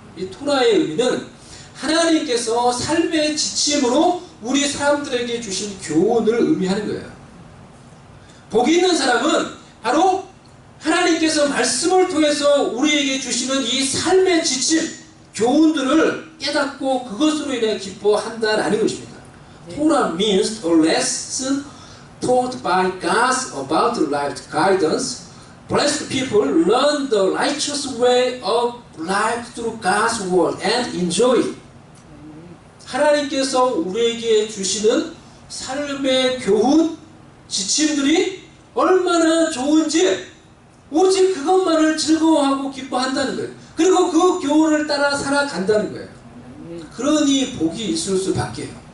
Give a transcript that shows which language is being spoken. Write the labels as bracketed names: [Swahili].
[Korean] 이 토라의 의미는 하나님께서 삶의 지침으로 우리 사람들에게 주신 교훈을 의미하는 거예요. 복 있는 사람은 바로 하나님께서 말씀을 통해서 우리에게 주시는 이 삶의 지침, 교훈들을 깨닫고 그것으로 인해 기뻐한다라는 것입니다. [English] Torah means a lesson taught by God about life guidance. Blessed people learn the righteous way of life through God's word and enjoy it. [Korean] 하나님께서 우리에게 주시는 삶의 교훈, 지침들이 얼마나 좋은지 오직 그것만을 즐거워하고 기뻐한다는 거예요. 그리고 그 교훈을 따라 살아간다는 거예요. 그러니 복이 있을 수밖에요.